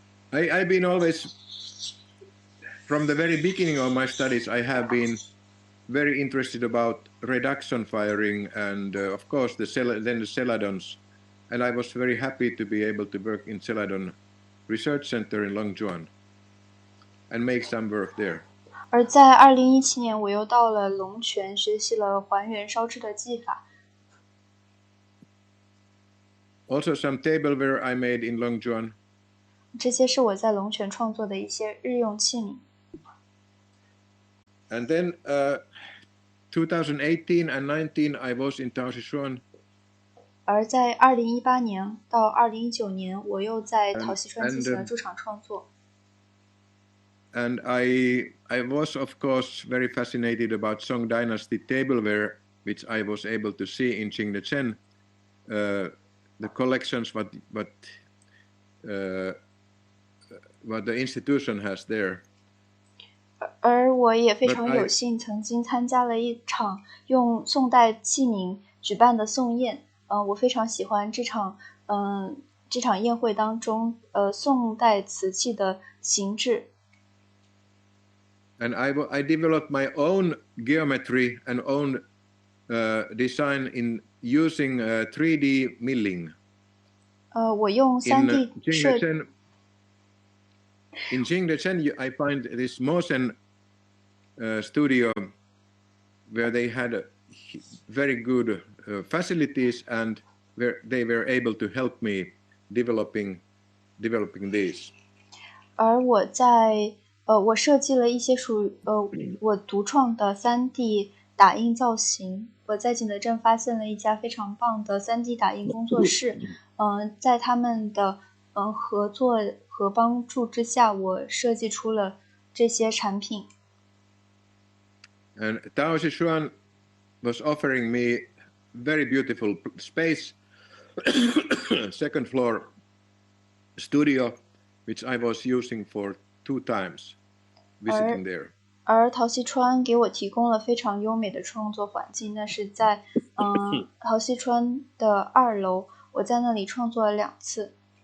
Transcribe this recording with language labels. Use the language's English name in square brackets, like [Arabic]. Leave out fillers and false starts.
[English] I've been always, from the very beginning of my studies, I have been very interested about reduction firing and of course then the celadons, and I was very happy to be able to work in Celadon Research Center in Longjuan and make some work there. [Chinese] 而在2017年，我又到了龙泉，学习了还原烧制的技法。 [English] Also some tableware I made in Longjuan. [Chinese] 这些是我在龙泉创作的一些日用器皿。 [English] And then 2018 and 19 I was in Taoxichuan. [Chinese] 而在2018年到2019年，我又在陶溪川进行了驻场创作。 [English] And I was of course very fascinated about Song Dynasty tableware, which I was able to see in Jingdezhen, the collections what the institution has there. [Chinese] 而我也非常有幸曾经参加了一场用宋代器皿举办的宋宴。我非常喜欢这场宴会当中宋代瓷器的形制。 [English] And I developed my own geometry and own design in using 3D milling. [Chinese] 我用 3D 设。 [English] In Jingdezhen, I find this Mosen studio where they had very good facilities and where they were able to help me developing these. [Chinese] 而我设计了一些我独创的 3D 打印造型。我在景德镇发现了一家非常棒的 3D 打印工作室，在他们的合作和帮助之下，我设计出了这些产品。 [English] And Taoxichuan was offering me very beautiful space, second floor studio, which I was using for 2 times visiting there. [Chinese] 而陶溪川给我提供了非常优美的创作环境，那是在陶溪川的2楼，我在那里创作了2次。